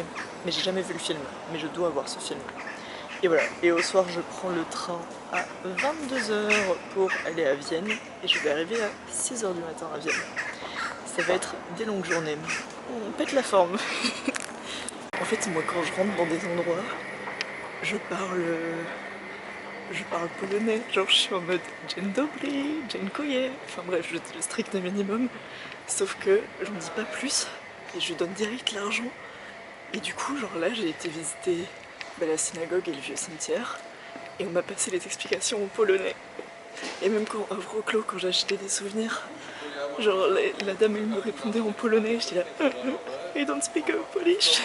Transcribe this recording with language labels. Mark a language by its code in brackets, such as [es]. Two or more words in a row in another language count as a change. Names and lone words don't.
[fr] Mais j'ai jamais vu le film, mais je dois voir ce film. Et voilà, et au soir je prends le train à 22 h pour aller à Vienne. Et je vais arriver à 6 h du matin à Vienne. Ça va être des longues journées. On pète la forme. En fait moi quand je rentre dans des endroits, je parle polonais, genre je suis en mode [pl] dzień dobry, dziękuję, [fr] enfin bref, je dis le strict minimum, sauf que j'en dis pas plus et je donne direct l'argent. Et du coup, genre là, j'ai été visiter la synagogue et le vieux cimetière et on m'a passé les explications en polonais. Et même quand à Wrocław, quand j'achetais des souvenirs, genre la dame elle me répondait en polonais, j'étais là [en] I don't speak Polish.